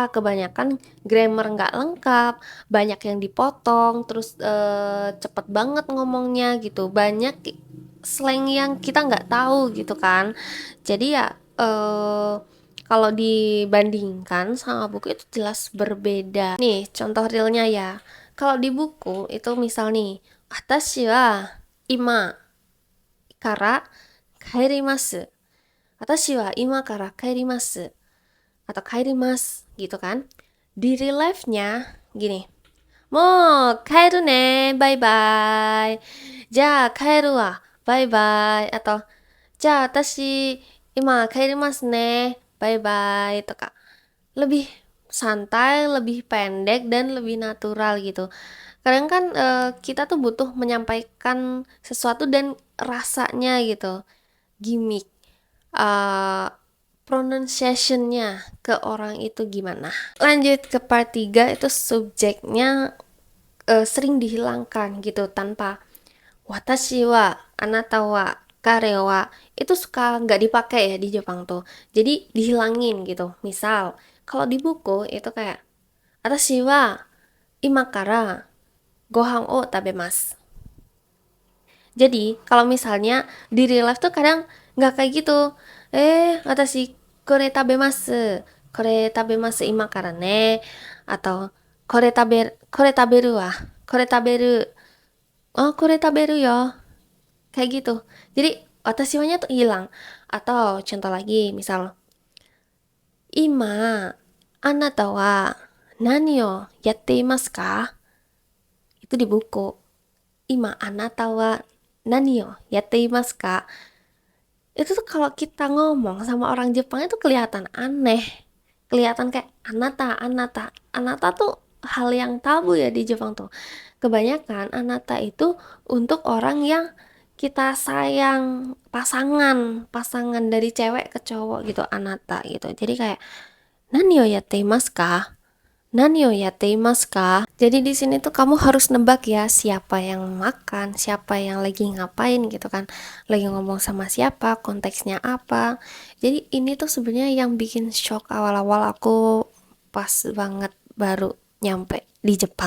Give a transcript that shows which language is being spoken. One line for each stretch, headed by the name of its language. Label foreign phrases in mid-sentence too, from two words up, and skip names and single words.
Indonesian: Kebanyakan grammar nggak lengkap, banyak yang dipotong, terus cepet banget ngomongnya gitu. Banyak slang yang kita nggak tahu gitu kan. Jadi ya kalau dibandingkan sama buku itu jelas berbeda. Nih, contoh realnya ya. Kalau di buku itu misal nih,
Japanese: 私は今から帰ります. 私は今から帰ります.
Indonesian: Atau kaerimasu gitu kan. Di
English: real life-
Indonesian: nya gini.
Japanese: もう帰るね,
English: bye bye.
Japanese: じゃ、帰るわ,
English: bye bye.
Japanese: Atau じゃ、私今帰りますね,
English: bye bye.
Japanese: Toka.
Indonesian: Lebih santai, lebih pendek, dan lebih natural gitu. Kadang kan kita tuh butuh menyampaikan sesuatu dan rasanya gitu, gimmick, pronunciation-nya ke orang itu gimana. Lanjut ke part 3, itu subjeknya sering dihilangkan gitu tanpa
Japanese: 私は、あなたは、彼は.
Indonesian: Itu suka nggak dipakai ya di Jepang tuh. Jadi dihilangin gitu. Misal, kalau di buku itu kayak
Japanese: 私は今からご飯を食べます.
Indonesian: Jadi, kalau misalnya di
English: real life
Indonesian: tuh kadang nggak kayak gitu.
Japanese: 私これ食べます. これ食べます今からね. Atau これ食べるわ. これ食べる. Oh、これ食べるよ.
Indonesian: Kayak gitu. Jadi,
Japanese: 私は-
Indonesian: nya tuh hilang. Atau contoh lagi, misal,
Japanese: 今、あなたは何をやっていますか?
Indonesian: Itu di buku.
Japanese: 今、あなたは何をやっていますか?
Indonesian: Itu tuh kalau kita ngomong sama orang Jepang itu kelihatan aneh. Kelihatan kayak
Japanese: あなた、あなた.
Indonesian: Anata tuh hal yang tabu ya di Jepang tuh. Kebanyakan anata itu untuk orang yang kita sayang, pasangan dari cewek ke cowok gitu, anata gitu. Jadi kayak
Japanese: 何をやっていますか?何をやっていますか?
Indonesian: Jadi di sini tuh kamu harus nebak ya siapa yang makan, siapa yang lagi ngapain gitu kan. Lagi ngomong sama siapa, konteksnya apa. Jadi ini tuh sebenarnya yang bikin shock awal-awal aku pas banget baru nyampe di Jepang.